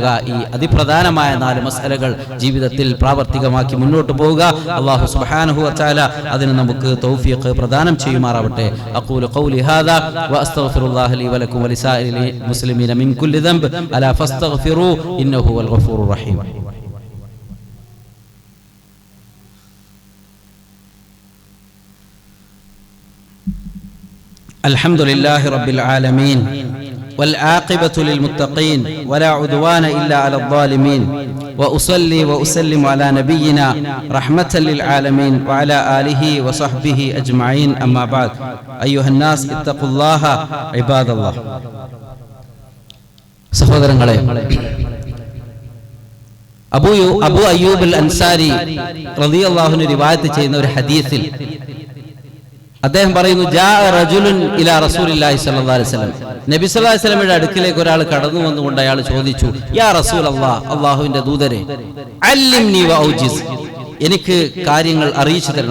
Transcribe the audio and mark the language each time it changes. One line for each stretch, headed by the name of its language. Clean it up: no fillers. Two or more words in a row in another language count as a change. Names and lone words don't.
Malayalam: ഈ അതിപ്രധാനമായ 4 മസ്അലകൾ ജീവിതത്തിൽ പ്രാവർത്തികമാക്കി മുന്നോട്ട് പോവുക.
Arabic: الله سبحانه وتعالى
Malayalam: അതിന് നമുക്ക് തൗഫീഖ് പ്രദാനം ചെയ്യുമാറാവട്ടെ.
Arabic: أقول قولي هذا وأستغفر الله لي ولكم ولسائر المسلمين من كل ذنب ألا فاستغفروا إنه هو الغفور الرحيم. الحمد لله رب العالمين والعاقبة للمتقين ولا عدوان إلا على الظالمين وأصلي وأسلم على نبينا رحمة للعالمين وعلى آله وصحبه أجمعين أما بعد أيها الناس اتقوا الله عباد الله.
Malayalam: സഹോദരങ്ങളെ, അബൂ അയ്യൂബ് അൽ അൻസാരി
Arabic: رضي الله عنه
Malayalam: റിവായത്ത് ചെയ്യുന്ന ഒരു ഹദീസിൽ അദ്ദേഹം പറയുന്നു,
Arabic: جاء رجل إلى رسول الله صلى الله عليه وسلم,
Malayalam: നബി
Arabic: صلى الله عليه وسلم
Malayalam: അടുക്കിലേക്ക് ഒരാൾ കടന്നു വന്നുകൊണ്ട് അയാൾ ചോദിച്ചു,
Arabic: يا رسول الله,
Malayalam: അല്ലാഹുവിന്റെ ദൂതരെ,
Arabic: علمني وأوجز,
Malayalam: എനിക്ക് കാര്യങ്ങൾ അറിയിച്ചു തരണം.